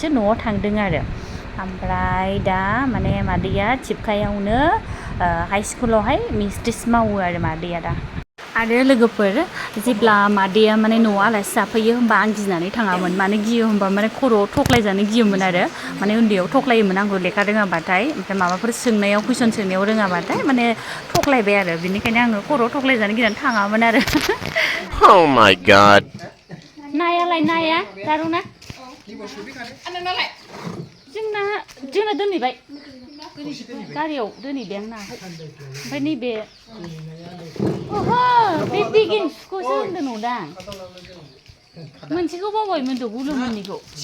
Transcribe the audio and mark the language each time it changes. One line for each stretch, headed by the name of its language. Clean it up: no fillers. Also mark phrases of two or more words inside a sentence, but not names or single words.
Bodo: न'आव थांदों आरो ओमफ्राय दा माने मादैया थिपकायावनो हाइ स्कुलावहाय मिस्ट्रेस मावो आरो मादैया दा आरो लोगोफोर जेब्ला मादैया माने न'आव आलासि जाफैयो होमबा आं गिनानै थाङामोन मानो गियो होमबा माने खर'आव थख्लायजानो गियोमोन आरो माने उन्दैयाव थख्लायोमोन आंखौ लेखा रोङाबाथाय ओमफ्राय माबाफोर सोंनायाव कुइसन सोंनायाव रोङाबाथाय माने थख्लायबाय आरो बेनिखायनो आङो खर'आव थख्लायजानो गिनानै थाङामोन आरो
English: Oh my god.
Bodo: नायालाय नाया दारुना जोंना दोनहैबाय गारियाव दोनहैबाय आं नाखौ ओमफ्राय नैबे ओहो बे बिगिन्सखौसो होनदों न'दां मोनसेखौ बावबायमोनथ' गुलुमोननिखौ